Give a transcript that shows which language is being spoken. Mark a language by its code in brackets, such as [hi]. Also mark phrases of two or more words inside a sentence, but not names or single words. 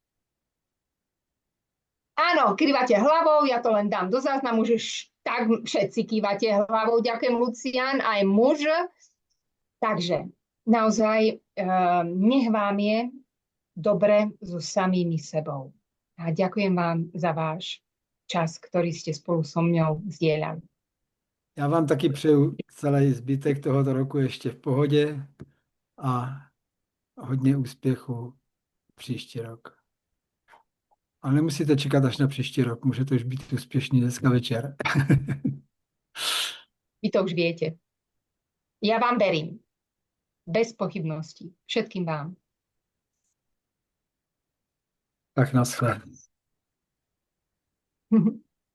[sk] Áno, kývate hlavou, ja to len dám do záznamu, že tak všetci kývate hlavou. Ďakujem, Lucián, aj muž. Takže naozaj nech vám je dobre so samými sebou. A ďakujem vám za váš čas, ktorý ste spolu so mňou zdieľali. [cs] Já vám taky přeju celý zbytek tohoto roku ještě v pohodě a hodně úspěchu příští rok. Ale nemusíte čekat až na příští rok, můžete už být úspěšní dneska večer. [sk] Vy to už viete. Ja vám verím. Bez pochybností. Všetkým vám. [cs] Tak naschle.